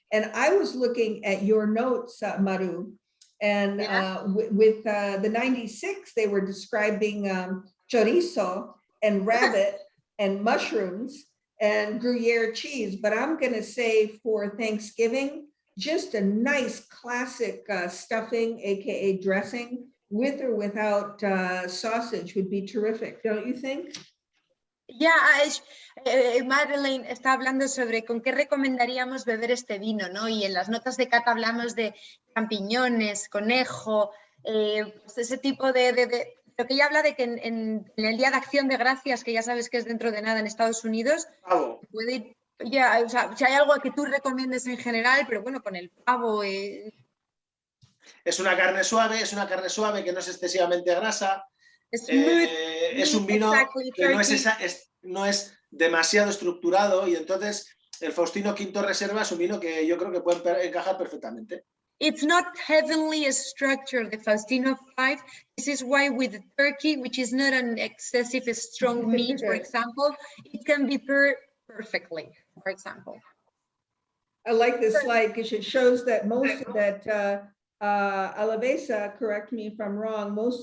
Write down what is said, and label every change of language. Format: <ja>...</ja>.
<en>And I was looking at your notes, Maru, and with the 96, they were describing chorizo and rabbit and mushrooms and Gruyere cheese. But I'm going to say for Thanksgiving, just a nice classic stuffing, AKA dressing, with or without sausage would be terrific, don't you think?</en> <es>Yeah, Madeleine está hablando sobre con qué recomendaríamos beber este vino, ¿no? Y en las notas de cata hablamos de champiñones, conejo, pues ese tipo de lo que ella habla de que en el Día de Acción de Gracias, que ya sabes que es dentro de nada en Estados Unidos, puede ir, o sea, si hay algo que tú recomiendes en general, pero bueno, con el pavo. Es una carne suave que no es excesivamente grasa. Es un vino que no es demasiado estructurado, y entonces el Faustino V Reserva es un vino que yo creo que puede encajar perfectamente.</es> <en>It's not heavenly structure, the Faustino 5. This is why with the turkey, which is not an excessive strong meat, for example, it can be paired perfectly, for example. I like this slide because it shows that most of that Alavesa, correct me if I'm wrong, most of</en>